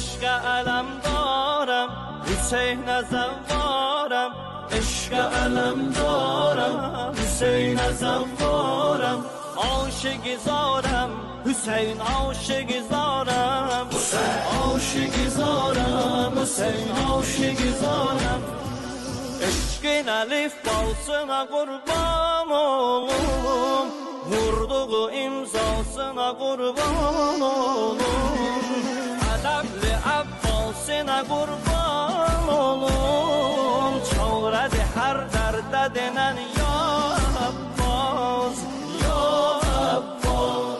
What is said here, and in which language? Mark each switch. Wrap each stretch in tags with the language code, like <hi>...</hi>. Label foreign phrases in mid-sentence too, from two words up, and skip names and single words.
<fa>عشق علم دارم حسین زوارم، عشق علم دارم حسین زوارم، عاشق زارم حسین عاشق زارم، عاشق زارم حسین عاشق زارم.</fa> <az>عشقin elif balsına kurban olum, vurduğu imzasına kurban olum, Ədəbli Abbasına kurban olum, çağırdı her dərdə denən ya Abbas, ya Abbas.</az>